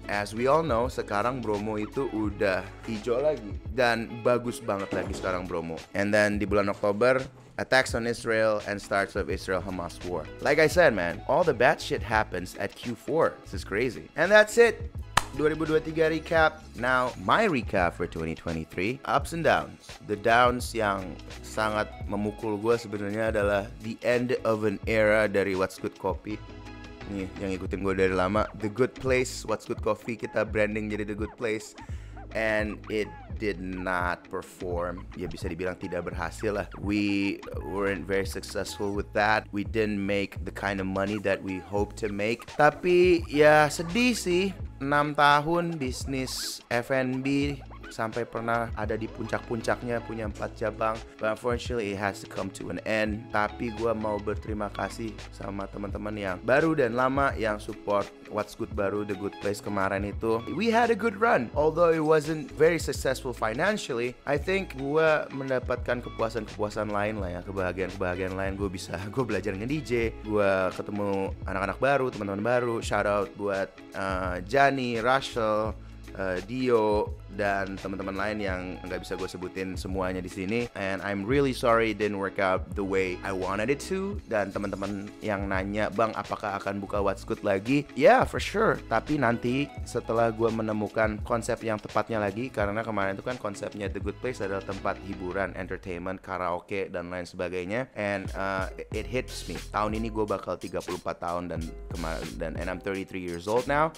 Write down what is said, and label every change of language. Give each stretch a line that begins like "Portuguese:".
English: As we all know,
Indonesian: sekarang Bromo itu udah hijau lagi dan bagus banget lagi sekarang Bromo.
English: And then
Indonesian: di bulan Oktober,
English: attacks on Israel and starts of Israel-Hamas war. Like I said, man, all the bad shit happens at Q4. This is crazy. And that's it. 2023 recap. Now, my recap for 2023, ups and downs. The downs
Indonesian: yang sangat memukul gue sebenarnya adalah
English: the end of an era dari What's Good Coffee.
Indonesian: Nih, yang ikutin gue dari lama. The Good Place, What's Good Coffee, kita branding jadi The Good Place.
English: And it did not perform.
Indonesian: Ya bisa dibilang tidak berhasil lah.
English: We weren't very successful with that. We didn't make the kind of money that we hoped to make.
Indonesian: Tapi ya sedih sih. 6 tahun bisnis F&B sampai pernah ada di puncak-puncaknya, punya 4 cabang,
English: but unfortunately it has to come to an end.
Indonesian: Tapi gue mau berterima kasih sama teman-teman yang baru dan lama yang support What's Good baru, The Good Place kemarin itu.
English: We had a good run, although it wasn't very successful financially.
Indonesian: I think gue mendapatkan kepuasan lain lah ya, kebahagiaan lain. Gue belajar nge-DJ, gue ketemu anak-anak baru, teman-teman baru. Shout out buat Jani, Rachel, Dio, dan teman-teman lain yang nggak bisa gue sebutin semuanya di sini.
English: And I'm really sorry it didn't work out the way I wanted it to.
Indonesian: Dan teman-teman yang nanya, bang, apakah akan buka What's Good lagi?
English: Yeah, for sure.
Indonesian: Tapi nanti setelah gue menemukan konsep yang tepatnya lagi, karena kemarin itu kan konsepnya The Good Place adalah tempat hiburan, entertainment, karaoke, dan lain sebagainya.
English: And it hits me.
Indonesian: Tahun ini gue bakal 34 tahun
English: and I'm 33 years old now.